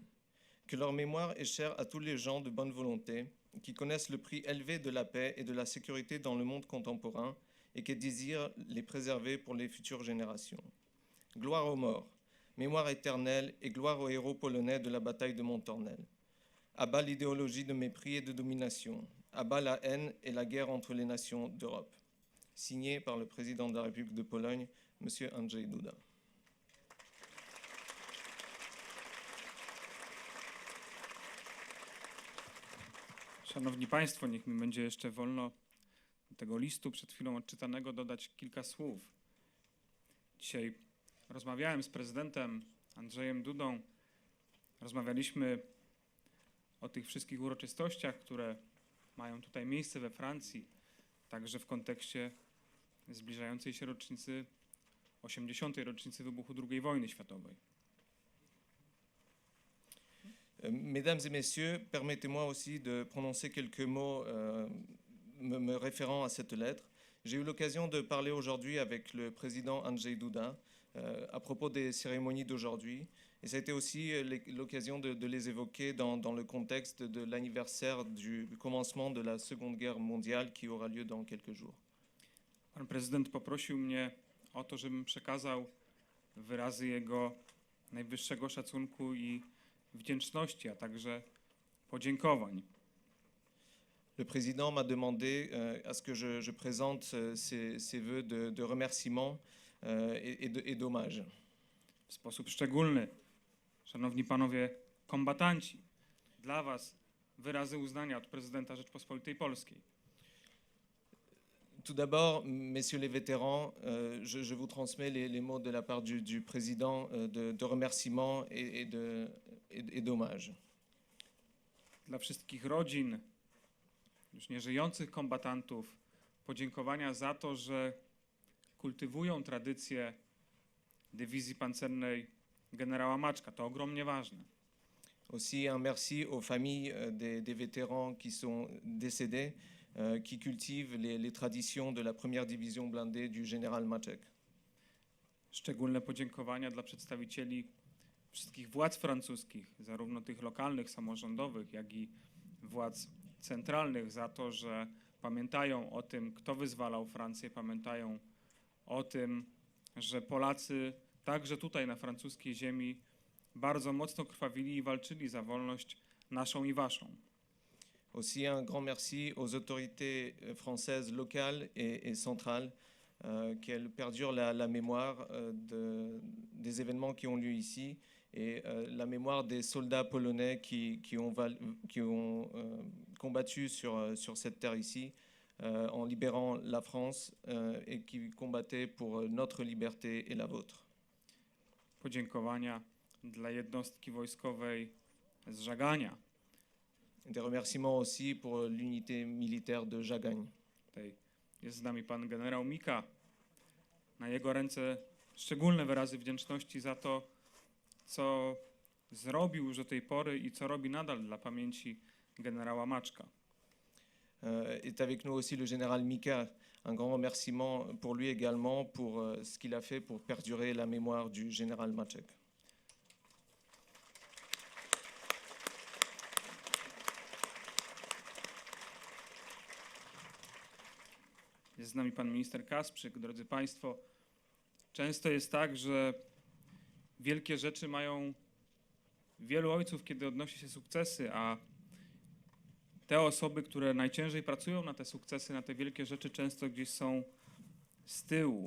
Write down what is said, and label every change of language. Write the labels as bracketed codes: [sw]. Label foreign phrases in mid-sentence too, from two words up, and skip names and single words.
[fr] Que leur mémoire est chère à tous les gens de bonne volonté qui connaissent le prix élevé de la paix et de la sécurité dans le monde contemporain et qui désirent les préserver pour les futures générations. Gloire aux morts, mémoire éternelle et gloire aux héros polonais de la bataille de Mont-Ormel. À bas l'idéologie de mépris et de domination, à bas la haine et la guerre entre les nations d'Europe. Signé par le président de la République de Pologne, M. Andrzej Duda. [pl] Szanowni Państwo, niech mi będzie jeszcze wolno do tego listu przed chwilą odczytanego dodać kilka słów. Dzisiaj rozmawiałem z prezydentem Andrzejem Dudą. Rozmawialiśmy o tych wszystkich uroczystościach, które mają tutaj miejsce we Francji, także w kontekście zbliżającej się rocznicy, 80. rocznicy wybuchu II wojny światowej. [fr] Mesdames et messieurs, permettez-moi aussi de prononcer quelques mots me référant à cette lettre. J'ai eu l'occasion de parler aujourd'hui avec le président Andrzej Duda à propos des cérémonies d'aujourd'hui. Et ça a été aussi l'occasion de les évoquer dans le contexte de l'anniversaire du commencement de la Seconde Guerre mondiale qui aura lieu dans quelques jours. [pl] Pan prezydent poprosił mnie o to, żebym przekazał wyrazy jego najwyższego szacunku i wdzięczności, a także podziękowań. [fr] Le président m'a demandé à ce que je présente ces vœux de remerciement et d'hommage. [pl] W sposób szczególny, szanowni panowie kombatanci, dla was wyrazy uznania od prezydenta Rzeczpospolitej Polskiej. [fr] Tout d'abord, messieurs les vétérans, je vous transmets les mots de la part du président de remerciement et d'hommage. [pl] Dla wszystkich rodzin już nieżyjących kombatantów podziękowania za to, że kultywują tradycję dywizji pancernej generała Maczka. To ogromnie ważne. [fr] Aussi un merci aux familles des vétérans qui sont décédés, qui cultivent les traditions de la première division blindée du général Maczek. [pl] Szczególne podziękowania dla przedstawicieli wszystkich władz francuskich, zarówno tych lokalnych, samorządowych, jak i władz centralnych za to, że pamiętają o tym, kto wyzwalał Francję, pamiętają o tym, że Polacy także tutaj na francuskiej ziemi bardzo mocno krwawili i walczyli za wolność naszą i waszą. [fr] Aussi un grand merci aux autorités françaises locales et centrales, qu'elles perdurent la mémoire des événements qui ont lieu ici et la mémoire des soldats polonais qui ont combattu sur cette terre ici en libérant la France et qui combattaient pour notre liberté et la vôtre. [pl] Podziękowania dla jednostki wojskowej z Żagania. [fr] Des remerciements aussi pour l'unité militaire de Jagagne. [pl] Tutaj jest z nami pan generał Mika. Na jego ręce szczególne wyrazy wdzięczności za to, co zrobił już do tej pory i co robi nadal dla pamięci generała Maczka. [fr] Est avec nous aussi le général Mika. Un grand remerciement pour lui également pour ce qu'il a fait pour perdurer la mémoire du général Maczek. [pl] Jest z nami pan minister Kasprzyk. Drodzy państwo, często jest tak, że wielkie rzeczy mają wielu ojców, kiedy odnosi się sukcesy, a te osoby, które najciężej pracują na te sukcesy, na te wielkie rzeczy, często gdzieś są z tyłu.